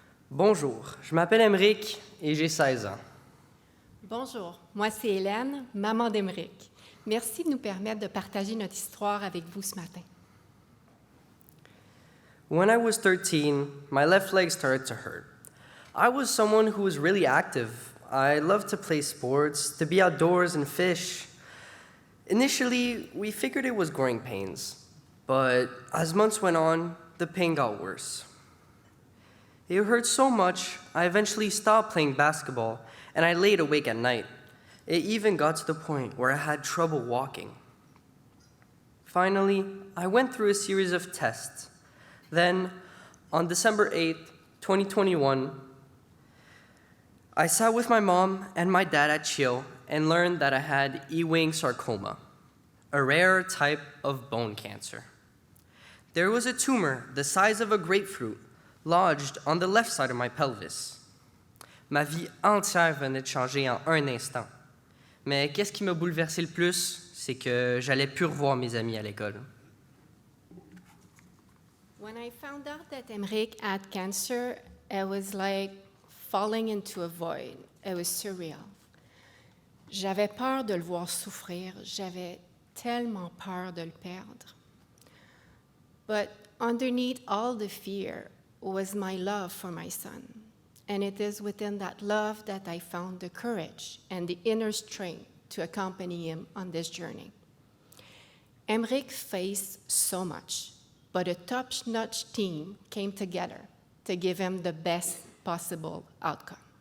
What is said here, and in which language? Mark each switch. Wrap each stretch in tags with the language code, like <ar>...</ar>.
<fr>Bonjour, je m'appelle Emeric et j'ai 16 ans. Bonjour, moi c'est Hélène, maman d'Emeric. Merci de nous permettre de partager notre histoire avec vous ce matin.</fr> <en>When I was 13, my left leg started to hurt. I was someone who was really active. I loved to play sports, to be outdoors and fish. Initially, we figured it was growing pains, but as months went on, the pain got worse. It hurt so much, I eventually stopped playing basketball, and I laid awake at night. It even got to the point where I had trouble walking. Finally, I went through a series of tests. Then, on December 8th, 2021, I sat with my mom and my dad at Chill and learned that I had Ewing sarcoma, a rare type of bone cancer. There was a tumor the size of a grapefruit lodged on the left side of my pelvis.</en> <fr>Ma vie entière venait de changer en un instant. Mais qu'est-ce qui m'a bouleversé le plus, c'est que j'allais plus revoir mes amis à l'école.</fr> <en>When I found out that Emeric had cancer, it was like falling into a void. It was surreal.</en> <fr>J'avais peur de le voir souffrir. J'avais tellement peur de le perdre.</fr> <en>But underneath all the fear was my love for my son. And it is within that love that I found the courage and the inner strength to accompany him on this journey. Emeric faced so much, but a top-notch team came together to give him the best possible outcome.</en>